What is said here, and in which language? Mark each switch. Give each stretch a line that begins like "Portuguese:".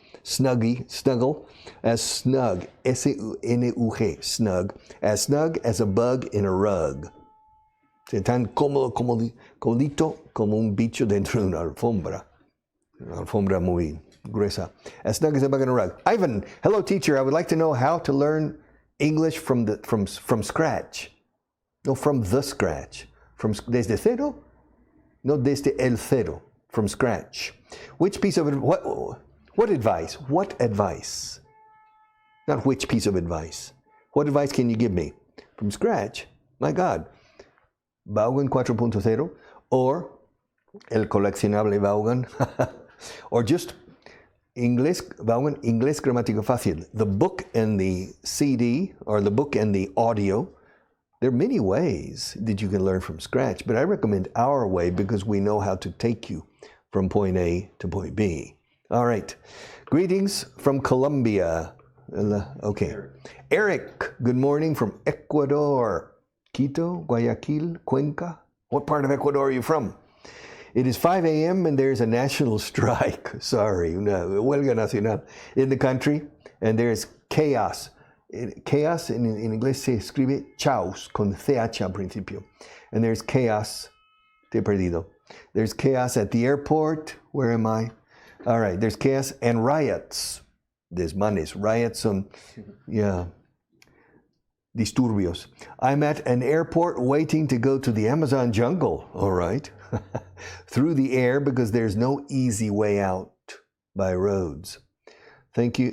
English: Snuggy, snuggle. As snug. S-N-U-G. Snug. As snug as a bug in a rug.
Spanish: Tan cómodo, comodito, como un bicho dentro de una alfombra. Una alfombra muy gruesa.
English: As snug as a bug in a rug. Ivan, hello teacher. I would like to know how to learn English from scratch. No, from the scratch.
Spanish: Desde cero? No, desde el cero.
English: From scratch. Which piece of what advice? What advice? Not which piece of advice. What advice can you give me? From scratch? My God. Vaughan 4.0 or el coleccionable Vaughan or just Vaughan Inglés Gramático Fácil. The book and the CD or the book and the audio. There are many ways that you can learn from scratch, but I recommend our way because we know how to take you from point A to point B. All right. Greetings from Colombia. Okay. Eric, good morning from Ecuador. Quito, Guayaquil, Cuenca. What part of Ecuador are you from? It is 5 a.m. and there's a national strike. Sorry,
Spanish: huelga nacional
English: in the country, and there's chaos.
Spanish: Chaos in inglés se escribe chaos con CH al principio.
English: And there's chaos.
Spanish: Te he perdido.
English: There's chaos at the airport. Where am I? All right, there's chaos and riots. Desmanes. Riots on, yeah. Disturbios. I'm at an airport waiting to go to the Amazon jungle, all right, through the air because there's no easy way out by roads. Thank you.